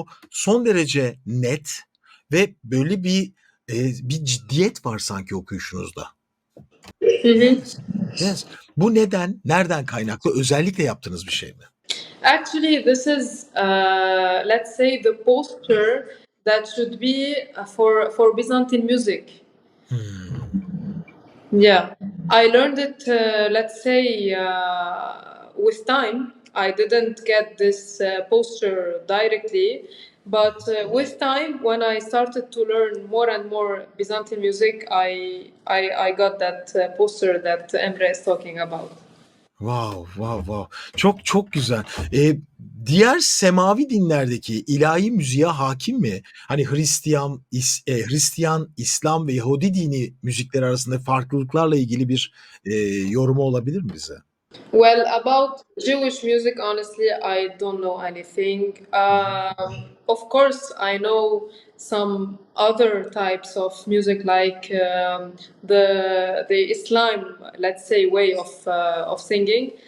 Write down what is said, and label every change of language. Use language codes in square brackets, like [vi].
[tr] Son derece net ve böyle bir ciddiyet var sanki okuyuşunuzda. [en] Yes. [tr] Bu nereden kaynaklı? Özellikle yaptığınız bir şey mi? [en] Actually, this is, let's say, the posture that should be for Byzantine music. Yeah, I learned it, let's say, with time. I didn't get this posture directly, but with time, when I started to learn more and more Byzantine music, I got that posture that Emre is talking about. [tr] Wow. Çok güzel. Diğer semavi dinlerdeki ilahi müziğe hakim mi? Hani Hristiyan, İslam ve Yahudi dini müzikleri arasında farklılıklarla ilgili bir yorumu olabilir mi bize? [en] Well, about Jewish music, honestly, I don't know anything. Of course, I know some other types of music, like the Islam, let's say, way of singing.